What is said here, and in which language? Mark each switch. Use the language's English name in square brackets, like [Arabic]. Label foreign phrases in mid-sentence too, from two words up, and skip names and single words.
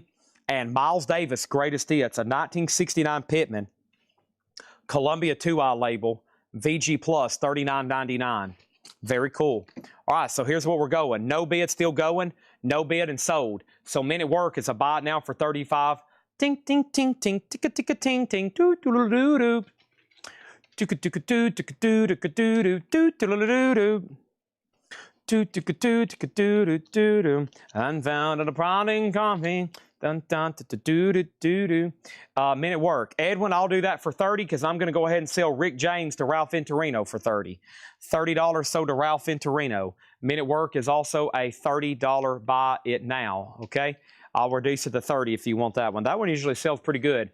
[English] And Miles Davis Greatest Hits. A 1969 Pittman. Columbia 2-eye label. VG Plus, $39.99. Very cool. All right, so here's what we're going. No bid, still going. No bid and sold. So Men at Work is a buy now for $35. Ting, ting, ting, ting, ticka, ticka, ting, ting, doo, doo, doo, doo, doo. Ticka, ticka, doo, ticka, doo, ticka, doo, doo, doo, doo, doo, doo, doo. Doo, ticka, doo, ticka, doo, doo, doo, doo. Unfound in a prodding coffee. Dun, dun, dun, dun, dun, dun, dun. Men at Work. Edwin, I'll do that for $30 because I'm going to go ahead and sell Rick James to Ralph Intorino for $30. $30 sold to Ralph Intorino. Men at Work is also a $30 buy it now, okay? I'll reduce it to $30 if you want that one. That one usually sells pretty good.